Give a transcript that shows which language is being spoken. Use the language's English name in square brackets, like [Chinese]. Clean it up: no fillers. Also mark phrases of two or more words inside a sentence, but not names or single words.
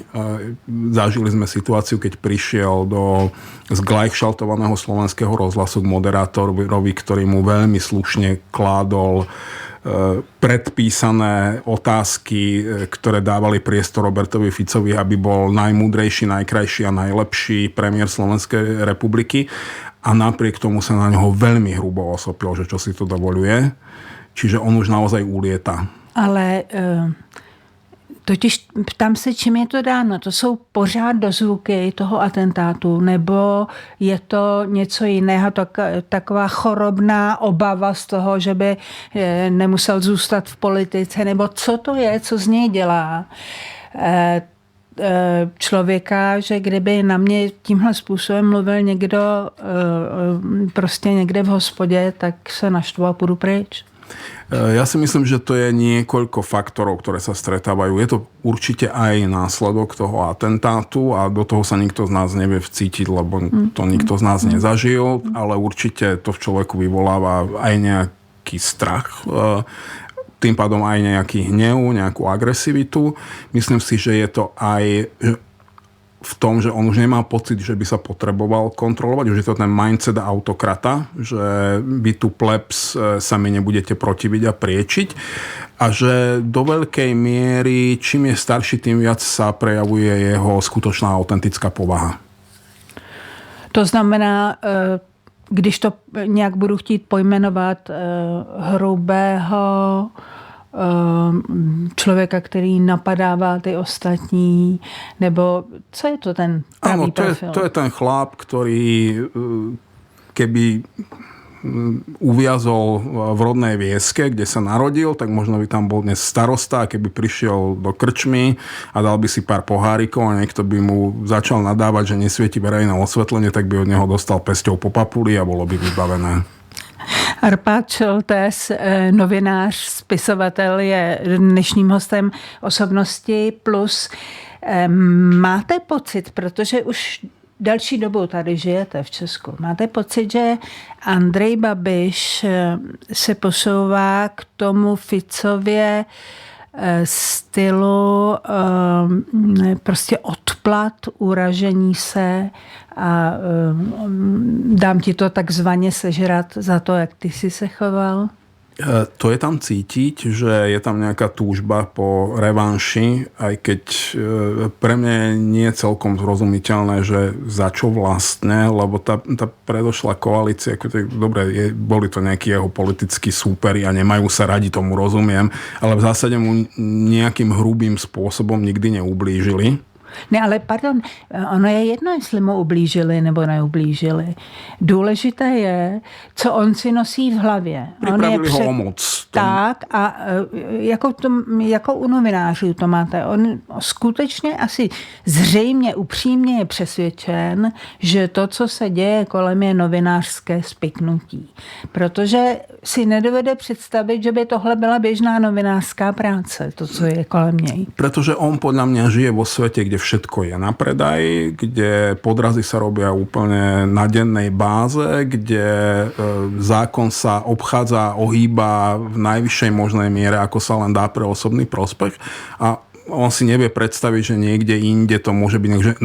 [Slovak] Zažili sme situáciu, keď prišiel do zglajšaltovaného slovenského rozhlasu k moderátorovi, ktorý mu veľmi slušne kládol predpísané otázky, ktoré dávali priestor Robertovi Ficovi, aby bol najmúdrejší, najkrajší a najlepší premiér Slovenskej republiky. A napriek tomu sa na ňoho veľmi hrubo osopil, že čo si to dovoľuje. Čiže on už naozaj ulieta. [Czech] Ale totiž ptám se, čím je to dáno. To jsou pořád dozvuky toho atentátu, nebo je to něco jiného, taková chorobná obava z toho, že by nemusel zůstat v politice, nebo co to je, co z něj dělá člověka, že kdyby na mě tímhle způsobem mluvil někdo prostě někde v hospodě, tak se naštvu a půjdu pryč. [Slovak] Ja si myslím, že to je niekoľko faktorov, ktoré sa stretávajú. Je to určite aj následok toho atentátu a do toho sa nikto z nás nevie vcítiť, lebo to nikto z nás nezažil, ale určite to v človeku vyvoláva aj nejaký strach, tým pádom aj nejaký hnev, nejakú agresivitu. Myslím si, že je to aj v tom, že on už nemá pocit, že by sa potreboval kontrolovať. Už je to ten mindset autokrata, že vy tu plebs sa mi nebudete protiviť a priečiť. A že do veľkej miery, čím je starší, tým viac sa prejavuje jeho skutočná autentická povaha. [Czech] To znamená, když to nějak budu chtít pojmenovat, hrubého člověka, který napadává ty ostatní, nebo co je to ten pravý profil? [Slovak] Áno, to je ten chlap, ktorý keby uviazol v rodnej Vieske, kde sa narodil, tak možno by tam bol dnes starosta, a keby prišiel do krčmy a dal by si pár pohárikov a niekto by mu začal nadávať, že nesvieti verejné osvetlenie, tak by od neho dostal pesťou po papuli a bolo by vybavené. [Czech] Arpád Šoltés, novinář, spisovatel, je dnešním hostem Osobnosti Plus. Máte pocit, protože už další dobu tady žijete v Česku, máte pocit, že Andrej Babiš se posouvá k tomu Ficově stylu prostě odplat, uražení se a dám ti to takzvaně sežrat za to, jak ty si se choval? [Slovak] To je tam cítiť, že je tam nejaká túžba po revanši, aj keď pre mňa nie je celkom zrozumiteľné, že za čo vlastne, lebo tá predošlá koalícia, dobre, boli to nejakí jeho politickí súperi a nemajú sa radi, tomu rozumiem, ale v zásade mu nejakým hrubým spôsobom nikdy neublížili. [Czech] Ne, ale pardon, ono je jedno, jestli mu ublížili nebo neublížili. Důležité je, co on si nosí v hlavě. [Slovak] Pripravili ho o moc. [Czech] Tak a jako u novinářů to máte. On skutečně asi zřejmě upřímně je přesvědčen, že to, co se děje kolem, je novinářské spiknutí. Protože si nedovede představit, že by tohle byla běžná novinářská práce, to, co je kolem něj. [Slovak] Pretože on podľa mňa žije vo svete, kde všetko je na predaj, kde podrazy sa robia úplne na dennej báze, kde zákon sa obchádza, ohýba v najvyššej možnej miere, ako sa len dá pre osobný prospech. A on si nevie predstaviť, že niekde inde to môže byť.